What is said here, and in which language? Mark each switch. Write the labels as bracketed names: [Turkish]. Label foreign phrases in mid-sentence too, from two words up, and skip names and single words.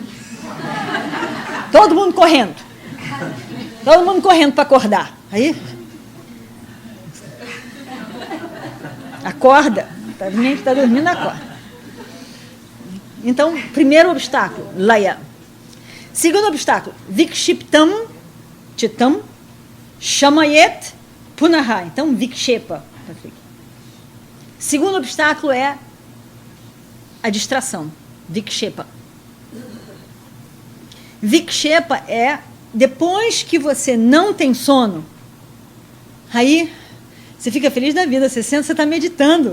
[Portuguese] Todo mundo correndo. Todo mundo correndo para acordar. Aí, acorda. A gente está dormindo, acorda. Então, primeiro obstáculo, laya. Segundo obstáculo, [Sanskrit] vikshiptam, chitam, shamayet, punaha. [Portuguese] Então, vikshepa. Segundo obstáculo é a distração, vikshepa. Vikshepa é depois que você não tem sono, aí você fica feliz da vida, você senta, você está meditando.